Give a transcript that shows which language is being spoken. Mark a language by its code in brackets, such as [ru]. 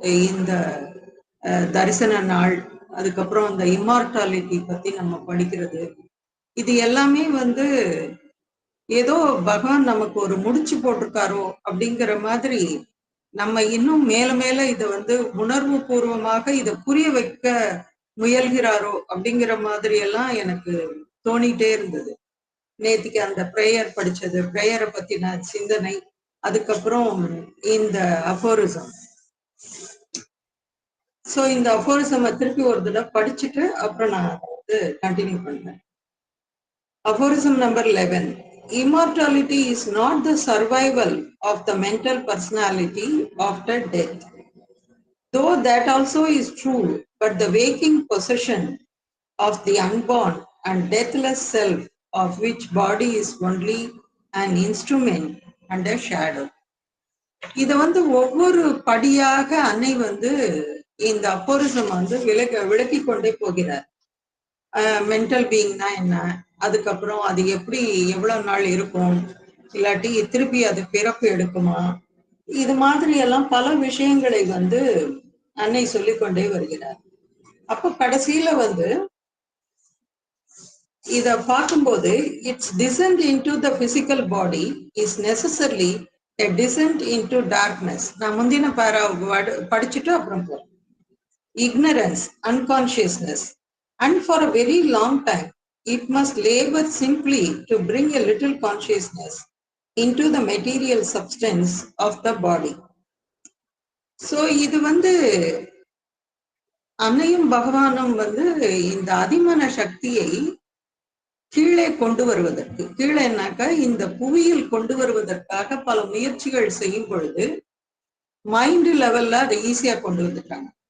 [ta] இந்த தரிசன நாள், அதுக்கப்புறம் இந்த இம்மார்டாலிட்டி பத்தி நம்ம படிக்கிறது, இது எல்லாமே ஏதோ பகவான் நமக்கு ஒரு முடிச்சு போட்டிருக்காரோ அப்படிங்கிற மாதிரி நம்ம இன்னும் மேல மேல இதை உணர்வு பூர்வமாக இதை புரிய வைக்க முயல்கிறாரோ அப்படிங்கிற மாதிரி எல்லாம் எனக்கு தோணிட்டே இருந்தது. நேத்திக்கு அந்த பிரேயர் படிச்சது, பிரேயரை பத்தின சிந்தனை, அதுக்கப்புறம் இந்த அஃபோரிசம். சோ இந்த அஃபோரிசம் திருப்பி ஒரு தடவை படிச்சுட்டு அப்புறம் நான் கண்டினியூ பண்றேன். [en] Aphorism number 11. Immortality is not the survival of the mental personality after death. Though that also is true, but the waking possession of the unborn and deathless self, of which body is only an instrument and a shadow. [ta] இது ஒவ்வொரு படியாக அன்னை இந்த அப்போரிசம் விளக்கி கொண்டே போகிறார். Mental பீயிங்னா என்ன, அதுக்கப்புறம் அது எப்படி எவ்வளவு நாள் இருக்கும், இல்லாட்டி திருப்பி அது பிறப்பு எடுக்குமா, இது மாதிரி எல்லாம் பல விஷயங்களை அன்னை சொல்லிக்கொண்டே வருகிறார். அப்ப கடைசியில இத பார்க்கும்போது, [en] Its descent into the physical body is necessarily a descent into darkness. [ta] நான் முந்தின படிச்சுட்டு அப்புறம் போறேன். [en] Ignorance, unconsciousness, and for a very long time it must labor simply to bring a little consciousness into the material substance of the body. So இது [ta] அன்னையும் பகவானும் இந்த அதிமன சக்தியை கீழே கொண்டு வருவதற்கு, கீழேனாக்கா இந்த புவியில் கொண்டு வருவதற்காக பல முயற்சிகள் செய்யும் பொழுது மைண்ட் லெவல்ல அதை ஈஸியா கொண்டு வந்துட்டாங்க.